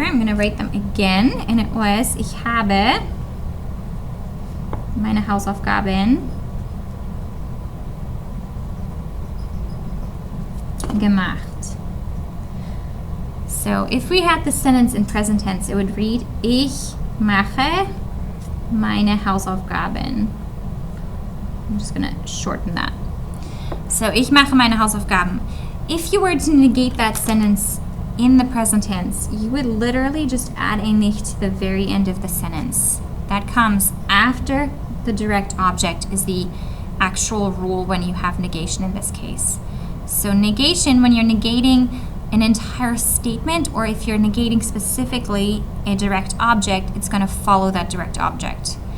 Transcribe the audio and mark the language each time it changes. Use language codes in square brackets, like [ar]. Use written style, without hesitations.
[en] I'm going to write them again, and it was, [de] ich habe meine Hausaufgaben gemacht. [en] So if we had the sentence in present tense, it would read, [de] ich mache meine Hausaufgaben. [en] I'm just going to shorten that. [de] So, ich mache meine Hausaufgaben. [en] If you were to negate that sentence in the present tense, you would literally just add a nicht to the very end of the sentence. That comes after the direct object is the actual rule when you have negation in this case. So negation, when you're negating an entire statement, or if you're negating specifically a direct object, it's going to follow that direct object.